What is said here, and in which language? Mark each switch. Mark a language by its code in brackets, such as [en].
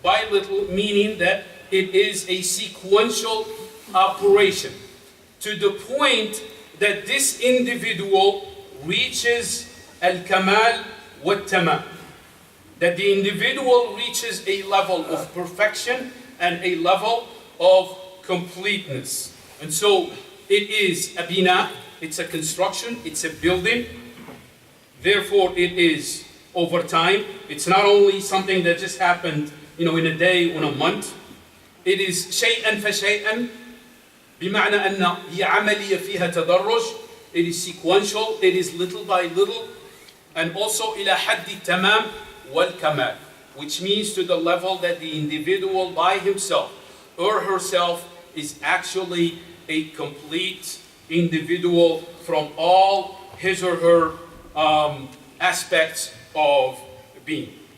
[en] little, meaning that it is a sequential operation to the point that this individual reaches [ar] al-kamal wa-tamam, [en] that the individual reaches a level of perfection and a level of completeness. And so it is a bina, it's a construction, it's a building. Therefore it is over time. It's not only something that just happened, in a day, in a month. It is [ar] شيئا فشيئا, بمعنى أن هي عملية فيها تدرج. [en] It is sequential, it is little by little, and also [ar] إلى حد التمام والكمال, [en] which means to the level that the individual by himself or herself is actually a complete individual from all his or her aspects of being.